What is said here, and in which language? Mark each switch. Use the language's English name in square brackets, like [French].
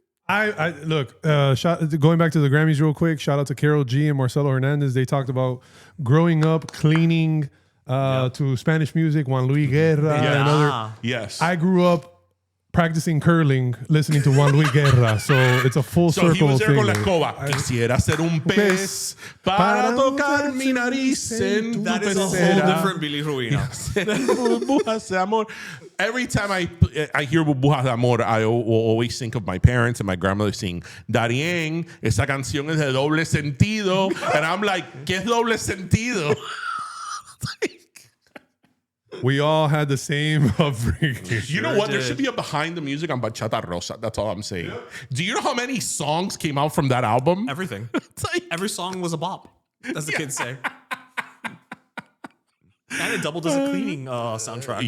[English] I look, going back to the Grammys real quick, shout out to Karol G and Marcelo Hernandez. They talked about growing up cleaning to Spanish music, Juan Luis Guerra and other. Yes. I grew up practicing curling, listening to Juan Luis Guerra. So it's a full circle he was there thing. [Spanish] con la escoba. Quisiera ser un pez para tocar mi nariz en tu [English] That is a whole [Spanish] pecera. [English] different Billy Ruina. Burbujas de amor. Every time I hear Burbujas de Amor, I will always think of my parents and my grandmother singing, Darien, [Spanish] esa canción es de doble sentido. [English] And I'm like, [Spanish] ¿qué es doble sentido? [English] We all had the same upbringing. You know what? There should be a behind the music on Bachata Rosa. That's all I'm saying. Yeah. Do you know how many songs came out from that album? Everything. Every song was a bop, as the kids say. And it doubled as a cleaning soundtrack.